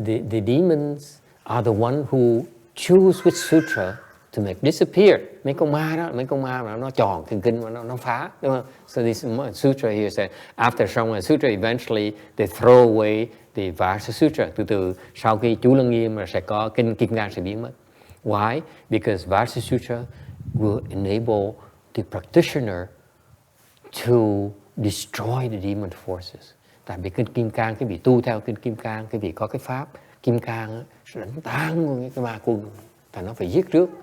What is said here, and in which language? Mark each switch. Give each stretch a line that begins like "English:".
English: The demons are the one who choose which sutra to make disappear.
Vietnamese: Mấy con ma mà nó tròn kinh mà nó phá, đúng không?
English: So this sutra here said after Shurangama sutra eventually they throw away the Vajra sutra.
Vietnamese: Từ từ sau khi chú Lăng Nghiêm là sẽ có kinh Kim Cang sẽ biến mất.
English: Why? Because Vajra sutra will enable the practitioner to destroy the demon forces.
Vietnamese: Tại vì kinh Kim Cang, cái vị tu theo kinh Kim Cang, cái vị có cái pháp Kim Cang sẽ đánh tan cái ma quân, và nó phải giết trước.